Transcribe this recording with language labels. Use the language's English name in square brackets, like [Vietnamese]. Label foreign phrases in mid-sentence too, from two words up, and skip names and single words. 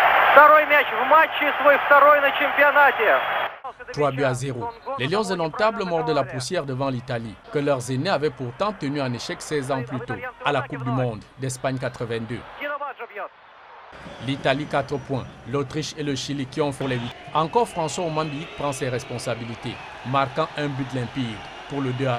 [Russian] Второй мяч в матче, свой второй на чемпионате. 3-0. [French] Les Lions indomptables mordent la poussière devant l'Italie, que leurs aînés avaient pourtant tenu en échec 16 ans plus tôt, à la Coupe du Monde d'Espagne 82. L'Italie 4 points, l'Autriche et le Chili qui ont fait les 8. Encore François Omambiik prend ses responsabilités, marquant un but limpide pour le 2-1.